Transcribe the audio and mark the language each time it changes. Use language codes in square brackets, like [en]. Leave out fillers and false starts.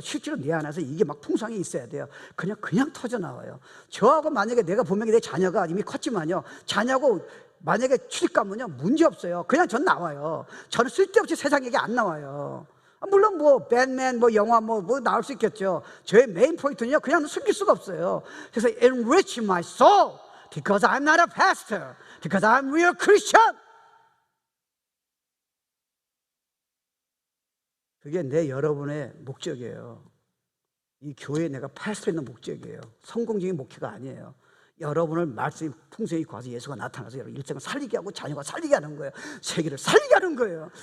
[ko] 실제로 내 안에서 이게 막 풍성이 있어야 돼요. 그냥 터져 나와요. 저하고 만약에 내가 분명히 내 자녀가 이미 컸지만요. 자녀하고 만약에 출입가면요. 문제 없어요. 그냥 전 나와요. 저는 쓸데없이 세상 얘기 안 나와요. 물론 뭐 밴맨 뭐 영화 뭐 나올 수 있겠죠. 저의 메인 포인트는요. 그냥 숨길 수가 없어요. [en] 그래서 enrich my soul because I'm not a pastor, because I'm real Christian. [ko] 그게 내 여러분의 목적이에요. 이 교회에 내가 팔 수 있는 목적이에요. 성공적인 목표가 아니에요. 여러분을 말씀이 풍성히 구하서 예수가 나타나서 여러분 일생을 살리게 하고 자녀가 살리게 하는 거예요. 세계를 살리게 하는 거예요.